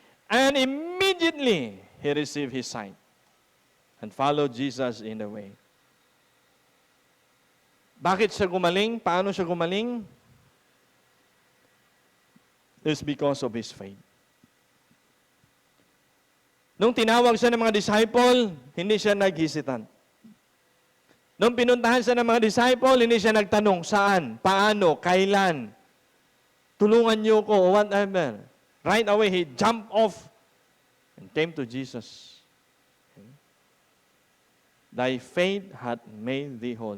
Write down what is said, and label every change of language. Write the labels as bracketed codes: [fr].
[en] And immediately he received his sight and followed Jesus in the way. [tl] Bakit siya gumaling? Paano siya gumaling? [en] It's because of his faith. [tl] Nung tinawag siya ng mga disciple, hindi siya naghisitan. Nung pinuntahan siya ng mga disciple, hindi siya nagtanong, saan, paano, kailan. Tulungan niyo ko, whatever. [en] Right away, he jumped off and came to Jesus. Okay. Thy faith hath made thee whole.